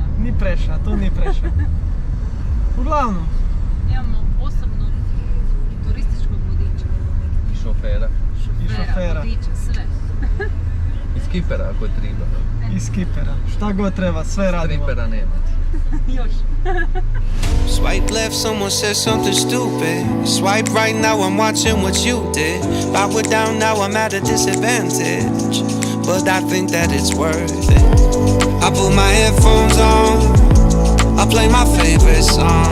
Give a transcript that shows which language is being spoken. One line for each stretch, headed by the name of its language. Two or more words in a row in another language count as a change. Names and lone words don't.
Croatian: Ni preša, tu ni preša. Uglavnom. Imamo osobnog turističkog vodiča. I šofera. Vodiča, sve. I skipera ako je treba. I skipera. Šta god treba, sve radimo. Stripera nema. Još.
English: Swipe left, someone said something stupid. Swipe right, now I'm watching what you did. Power down, now I'm at a disadvantage. But I think that it's worth it. I put my headphones on, I play my favorite song.